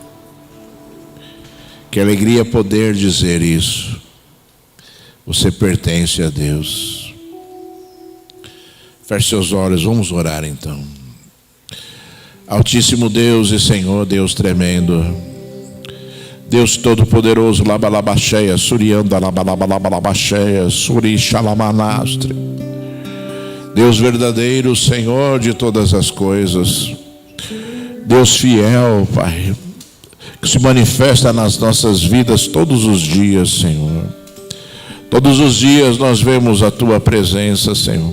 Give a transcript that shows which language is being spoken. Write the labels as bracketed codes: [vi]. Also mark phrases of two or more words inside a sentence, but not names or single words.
[pt] Que alegria poder dizer isso. Você pertence a Deus. Feche seus olhos, vamos orar então. Altíssimo Deus e Senhor, Deus tremendo, Deus todo-poderoso, labalabaxeia, surianda, labalabaxeia, suri xalamanastre. Deus verdadeiro, Senhor de todas as coisas, Deus fiel, Pai, que se manifesta nas nossas vidas todos os dias, Senhor. Todos os dias nós vemos a Tua presença, Senhor.